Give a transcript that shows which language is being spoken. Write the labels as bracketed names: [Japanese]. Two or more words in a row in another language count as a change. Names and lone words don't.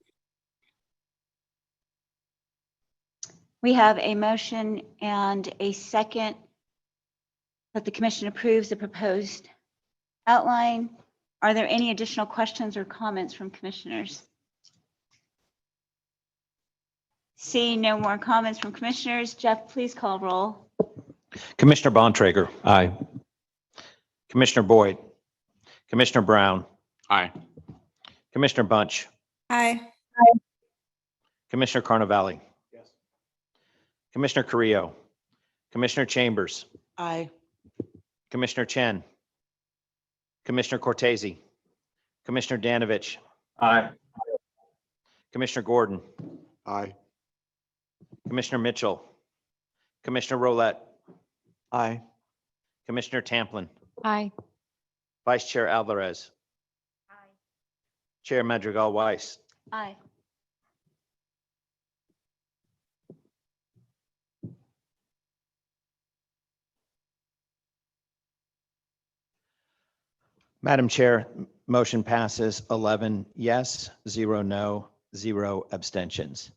[English] We have a motion and a second that the commission approves the proposed outline. Are there any additional questions or comments from commissioners? Seeing no more comments from commissioners, Jeff, please call roll. Commissioner Bontrager. Aye. Commissioner Boyd. Commissioner Brown. Aye. Commissioner Bunch. Aye. Commissioner Carnavale. Yes. Commissioner Carrillo. Commissioner Chambers. Aye. Commissioner Chen. Commissioner Cortese. Commissioner Danovich. Aye. Commissioner Gordon. Aye. Commissioner Mitchell. Commissioner Rolette. Aye. Commissioner Tamplin. Aye. Vice Chair Alvarez. Aye. Chair Madrigal Weiss. Aye. Madam Chair, motion passes 11 yes, 0 no, 0 abstentions.